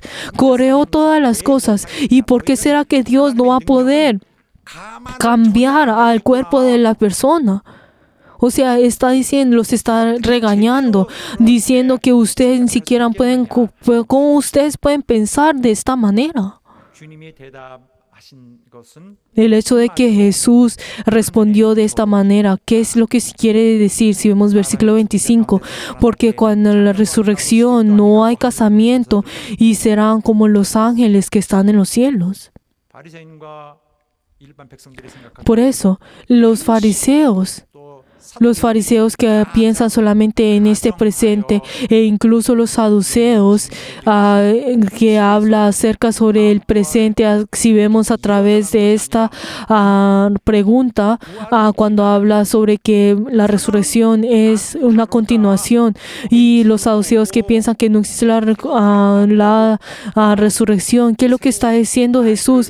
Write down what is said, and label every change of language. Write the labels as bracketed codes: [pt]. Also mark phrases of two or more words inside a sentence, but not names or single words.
[es] Creó todas las cosas. ¿Y por qué será que Dios no va a poder cambiar al cuerpo de la persona? O sea, los está regañando, diciendo que ustedes ni siquiera ¿cómo ustedes pueden pensar de esta manera? [ko] 주님이 대답하신 것은 [es] El hecho de que Jesús respondió de esta manera, ¿qué es lo que quiere decir? Si vemos versículo 25, porque cuando en la resurrección no hay casamiento y serán como los ángeles que están en los cielos. [ko] 바리새인과 일반 백성들이 생각하는 [es] Por eso, los fariseos que piensan solamente en este presente, e incluso los saduceos que habla acerca sobre el presente, si vemos a través de esta pregunta, cuando habla sobre que la resurrección es una continuación, y los saduceos que piensan que no existe la resurrección, ¿qué es lo que está diciendo Jesús?